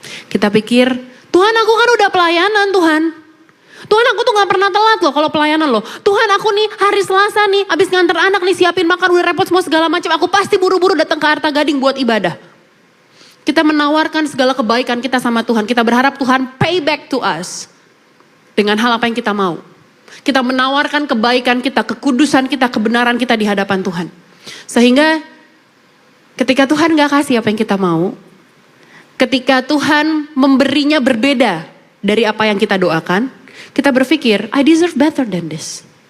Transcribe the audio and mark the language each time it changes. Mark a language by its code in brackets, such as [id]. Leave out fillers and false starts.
[id] Kita pikir, Tuhan aku kan udah pelayanan Tuhan. Tuhan aku tuh gak pernah telat loh kalau pelayanan loh. Tuhan aku nih hari Selasa nih abis nganter anak nih siapin makan udah repot semua segala macam. Aku pasti buru-buru datang ke Arta Gading buat ibadah. Kita menawarkan segala kebaikan kita sama Tuhan. Kita berharap Tuhan [en] pay back to us. [id] Dengan hal apa yang kita mau. Kita menawarkan kebaikan kita, kekudusan kita, kebenaran kita di hadapan Tuhan. Sehingga ketika Tuhan gak kasih apa yang kita mau. Ketika Tuhan memberinya berbeda dari apa yang kita doakan, kita berpikir, [en] I deserve better than this.